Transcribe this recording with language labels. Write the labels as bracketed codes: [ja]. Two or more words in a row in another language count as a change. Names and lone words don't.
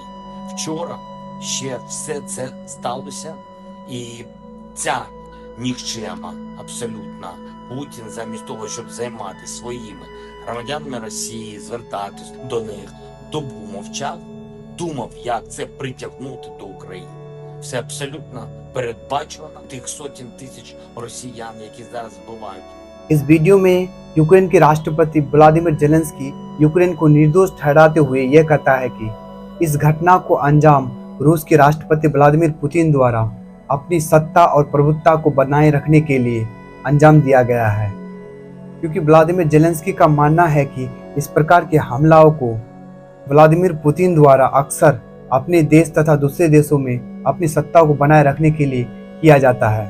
[uk] Вчора ще все це сталося, і ця нікчема абсолютно Путін замість того, щоб займатися своїми громадянами Росії, звертатись до них, добу мовчав, думав, як це притягнути до України. Все абсолютно передбачено тих сотень тисяч росіян, які зараз вбивають. [hi] इस वीडियो में यूक्रेन के राष्ट्रपति व्लादिमीर जेलेंस्की यूक्रेन को निर्दोष ठहराते हुए यह कहता है कि इस घटना को अंजाम रूस के राष्ट्रपति व्लादिमीर पुतिन द्वारा अपनी सत्ता और प्रभुत्ता को बनाए रखने के लिए अंजाम दिया गया है, क्योंकि व्लादिमीर जेलेंस्की का मानना है कि इस प्रकार के हमलाओं को व्लादिमीर पुतिन द्वारा अक्सर अपने देश तथा दूसरे देशों में अपनी सत्ता को बनाए रखने के लिए किया जाता है।